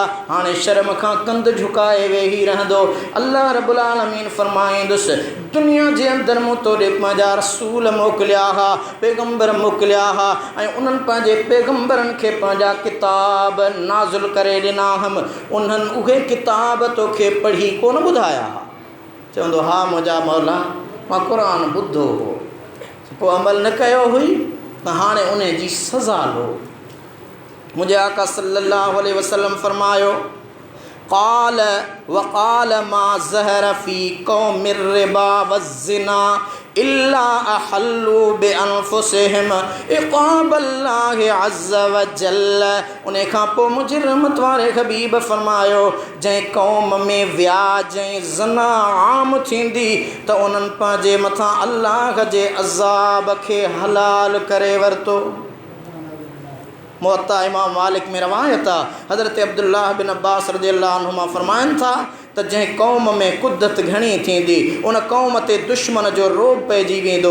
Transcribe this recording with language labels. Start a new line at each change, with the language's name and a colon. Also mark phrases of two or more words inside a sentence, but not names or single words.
Sindhi: हाणे शर्म खां कंध झुकाए वेही रहंदो। अल्लाह
Arabic: رب العالمين
Sindhi: फरमाईंदुसि, दुनिया जे अंदरि मूं तोॾे पंहिंजा रसूल मोकिलिया हा, पैगम्बर मोकिलिया हा, ऐं उन्हनि पंहिंजे पैगम्बरनि खे पंहिंजा किताब नाज़िल करे ॾिना हुअमि, उन्हनि उहे किताब तोखे पढ़ी कोन ॿुधाया हा? चवंदो, हा मुंहिंजा मौला, मां क़ुरान ॿुधो हो, पोइ अमल न कयो हुई त हाणे उन जी सज़ा लो। मुंहिंजे आका
Arabic: صلى الله عليه وسلم फरमायो, قال وقال ما ظهر في قوم الربا والزنا إلا أحلوا بأنفسهم عقاب الله عز وجل.
Sindhi: उन खां पोइ मुंहिंजे रहमत वारे हबीब फरमायो, जंहिं क़ौम में व्याज ऐं ज़ना आम थींदी त उन्हनि पंहिंजे मथां अल्लाह जे अज़ाब खे हलाल करे वरितो। मुअत्ता इमाम मालिक में रवायत आहे, हज़रत अब्दुल्लाह बिन अब्बास
Arabic: رضي الله عنهما
Sindhi: फरमाइनि था त जंहिं क़ौम में कुदत घणी थींदी उन क़ौम ते दुश्मन जो रोब पइजी वेंदो।